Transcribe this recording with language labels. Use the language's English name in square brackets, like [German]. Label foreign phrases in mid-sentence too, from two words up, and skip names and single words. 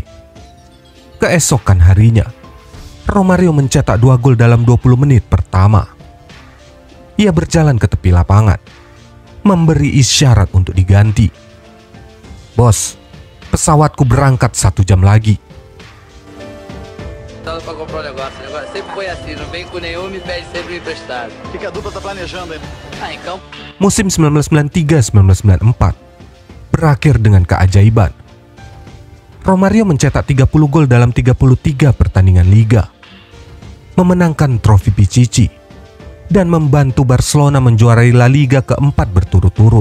[Indonesian] Keesokan harinya, Romario mencetak 2 gol dalam 20 menit pertama. Ia berjalan ke tepi lapangan, memberi isyarat untuk diganti. "Bos, pesawatku berangkat 1 jam lagi." [Portuguese] Pra comprar negócio sempre foi assim, não vem com nenhum, me pede sempre emprestado. O que a dupla tá planejando, hein? Em campo. [Indonesian] Musim 1993-1994 berakhir dengan keajaiban. Romario mencetak 30 gol dalam 33 pertandingan liga, memenangkan trofi Pichichi, dan membantu Barcelona menjuarai La Liga keempat berturut-turut.